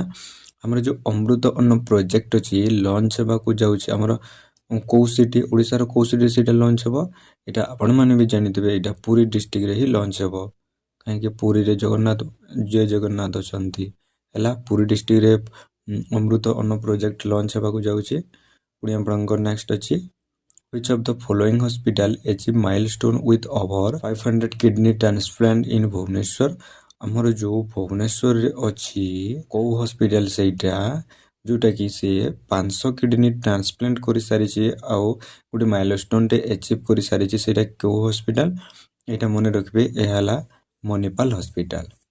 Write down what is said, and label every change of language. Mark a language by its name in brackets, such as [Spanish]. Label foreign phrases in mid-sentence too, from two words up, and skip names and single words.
[Odia] ଆମର ଯେଉଁ ଅମୃତ ଅନ୍ନ ପ୍ରୋଜେକ୍ଟ ଅଛି ଲଞ୍ଚ ହେବାକୁ ଯାଉଛି ଆମର କେଉଁ ସିଟି ଓଡ଼ିଶାର କେଉଁ ସିଟିରେ ସେଇଟା ଲଞ୍ଚ ହେବ ଏଇଟା ଆପଣମାନେ ବି ଜାଣିଥିବେ। ଏଇଟା ପୁରୀ ଡିଷ୍ଟ୍ରିକ୍ଟରେ ହିଁ ଲଞ୍ଚ ହେବ। କାହିଁକି ପୁରୀରେ ଜୟ ଜଗନ୍ନାଥ ଅଛନ୍ତି ହେଲା। ପୁରୀ ଡିଷ୍ଟ୍ରିକ୍ଟରେ ଅମୃତ ଅନ୍ନ ପ୍ରୋଜେକ୍ଟ ଲଞ୍ଚ ହେବାକୁ ଯାଉଛି। ପୁଣି ଆପଣଙ୍କ ନେକ୍ସଟ ଅଛି [English] which of the following hospital achieve milestone with over 500 kidney transplant in ଭୁବନେଶ୍ୱର। [Odia] ଆମର ଯେଉଁ ଭୁବନେଶ୍ୱରରେ ଅଛି କେଉଁ ହସ୍ପିଟାଲ ସେଇଟା ଯେଉଁଟାକି ସେ 500 [English] kidney transplant [Odia] କରିସାରିଛି ଆଉ ଗୋଟେ ମାଇଲଷ୍ଟୋନଟେ ଆଚିଭ୍ କରିସାରିଛି। ସେଇଟା କେଉଁ ହସ୍ପିଟାଲ ଏଇଟା ମନେ ରଖିବେ। ଏହା ହେଲା ମଣିପାଲ ହସ୍ପିଟାଲ।